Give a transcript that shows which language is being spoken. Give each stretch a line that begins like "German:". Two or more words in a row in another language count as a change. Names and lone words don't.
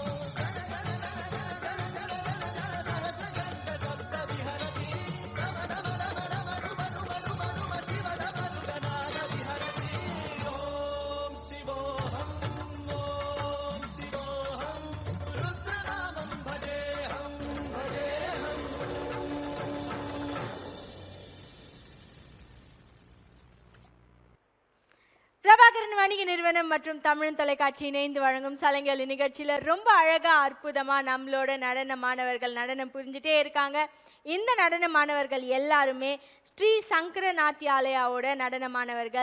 Sanskrit: विहरति ॐ शिवोऽहम् ॐ शिवोऽहम् रुद्रनामं भजेऽहम् भजेऽहम्
Tamil: பிரபாகரன் வணிக நிறுவனம் மற்றும் தமிழ் தொலைக்காட்சி இணைந்து வழங்கும் சலங்கொலி நிகழ்ச்சியில ரொம்ப அழகா அற்புதமா நம்மளோட நடன மாணவர்கள் நடனம் புரிஞ்சுட்டே இருக்காங்க. இந்த நடன மாணவர்கள் எல்லாருமே ஸ்ரீ சங்கர நாட்டியாலயாவோட நடன மாணவர்கள்.